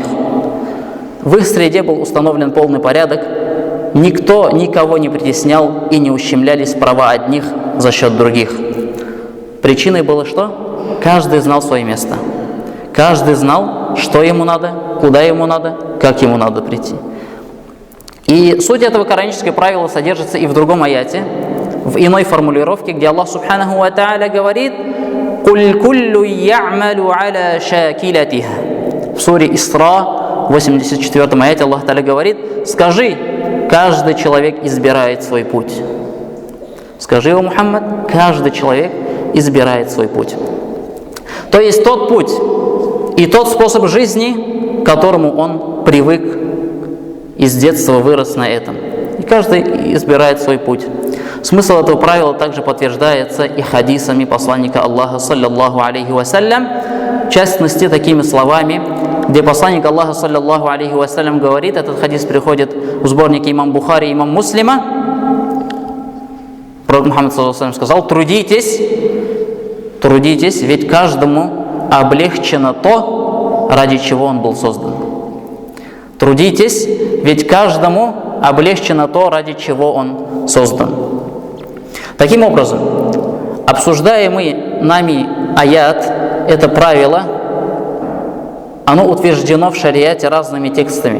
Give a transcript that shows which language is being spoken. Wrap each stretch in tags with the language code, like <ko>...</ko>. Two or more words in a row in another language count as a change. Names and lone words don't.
<ru>В их среде был установлен полный порядок, никто никого не притеснял и не ущемлялись права одних за счет других. Причиной было что? Каждый знал свое место. Каждый знал, что ему надо, куда ему надо, как ему надо прийти. И суть этого коранического правила содержится и в другом аяте, в иной формулировке, где</ru> <ar>الله سبحانه وتعالى</ar> <ru>говорит:</ru> <ar>«قل كل يعمل على شاكلتها».</ar> <ru>В суре Исра, 84 аяте, Аллах Тааля говорит: «Скажи, каждый человек избирает свой путь». Скажи, о Мухаммад, каждый человек избирает свой путь. То есть тот путь и тот способ жизни, к которому он привык и с детства вырос на этом. И каждый избирает свой путь. Смысл этого правила также подтверждается и хадисами посланника Аллаха,</ru> <ar>صلى الله عليه وسلم,</ar> <ru>в частности такими словами, где посланник Аллаха,</ru> <ar>صلى الله عليه وسلم,</ar> <ru>говорит, этот хадис приходит в сборнике имам Бухари и имам Муслима. Пророк Мухаммад</ru> <ar>صلى الله عليه وسلم</ar> <ru>сказал: трудитесь, ведь каждому облегчено то, ради чего он был создан. Трудитесь, ведь каждому облегчено то, ради чего он создан. Таким образом, обсуждаемый нами аят, это правило, оно утверждено в шариате разными текстами.</ru>